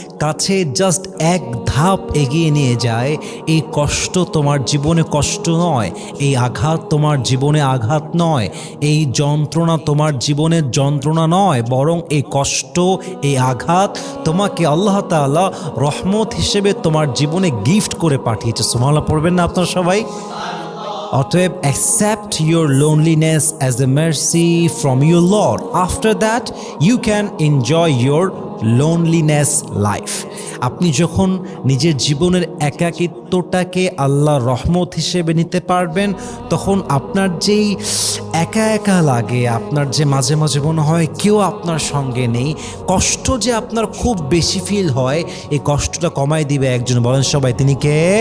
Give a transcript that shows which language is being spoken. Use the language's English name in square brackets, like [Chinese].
[Bangla] কাছে জাস্ট এক ধাপ এগিয়ে নিয়ে যায়, এই কষ্ট তোমার জীবনে কষ্ট নয়, এই আঘাত তোমার জীবনে আঘাত নয়, এই যন্ত্রণা তোমার জীবনের যন্ত্রণা নয়, বরং এই কষ্ট, এই আঘাত তোমাকে আল্লাহ তাআলা রহমত হিসেবে তোমার জীবনে গিফট করে পাঠিয়েছে। সুবহানাল্লাহ পড়বেন না আপনারা সবাই? অতএব [English] accept your loneliness as a mercy from your Lord. After that, you can enjoy your loneliness life. [Bangla] আপনি যখন নিজের জীবনের একাকিত্বটাকে আল্লাহর রহমত হিসেবে নিতে পারবেন, তখন আপনার যেই একা একা লাগে, আপনার যে মাঝে মাঝে মনে হয় কেউ আপনার সঙ্গে নেই, কষ্ট যে আপনার খুব বেশি ফিল হয়, এই কষ্টটা কমাই দিবে একজন, বলেন সবাই তিনি কে?